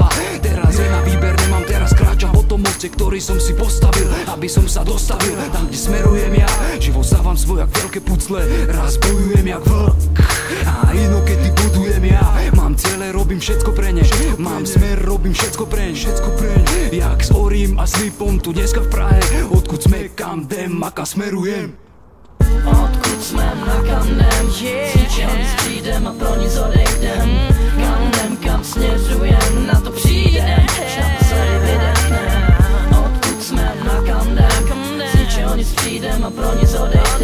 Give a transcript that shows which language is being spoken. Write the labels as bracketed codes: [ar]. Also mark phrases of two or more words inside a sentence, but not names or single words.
[sk] Teraz je na výber, nemám, teraz kráčam po tom moste, ktorý som si postavil, aby som sa dostavil tam, kde smerujem ja. Život stávam svoj jak veľké pucle, raz bojujem jak vlk a inokedy budujem ja. Mám ciele, robím všetko pre ne, mám smer, robím všetko preň, jak s Orím a Slipom tu dneska v Prahe. [cs] Odkud sme, kam jdem a kam smerujem. Odkud jsme, na kam jdem, z ničeho nic přijdem a pro nic odejdem. Kam jdem, kam směřujem, na to přijdem, na to se vydechnem. Odkud jsme, na kam jdem, z ničeho nic přijdem a pro nic odejdem.